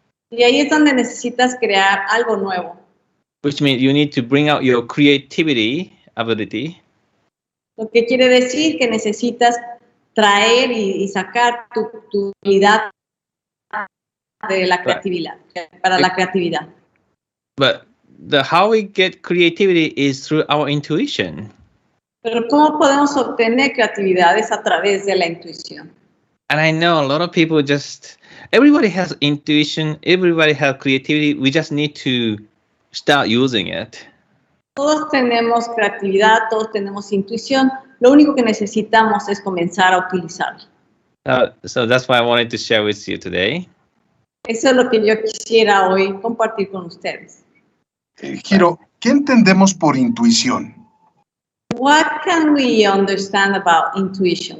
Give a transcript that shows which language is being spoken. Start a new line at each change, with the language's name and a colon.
Spanish: Y ahí es donde necesitas crear algo nuevo.
English: which means you need to bring out your creativity ability.
Spanish: Lo que quiere decir que necesitas traer y sacar tu habilidad de la creatividad, para la creatividad.
English: But how we get creativity is through our intuition.
Spanish: Pero ¿cómo podemos obtener creatividad? Es a través de la intuición.
English: And I know a lot of people everybody has intuition, everybody has creativity, we just need to start using it.
Spanish: Todos tenemos creatividad, todos tenemos intuición, lo único que necesitamos es comenzar a utilizarla.
English: So that's why I wanted to share with you today.
Spanish: Eso es lo que yo quisiera hoy compartir con ustedes. Hiro, ¿qué entendemos por intuición?
English: What can we understand about intuition?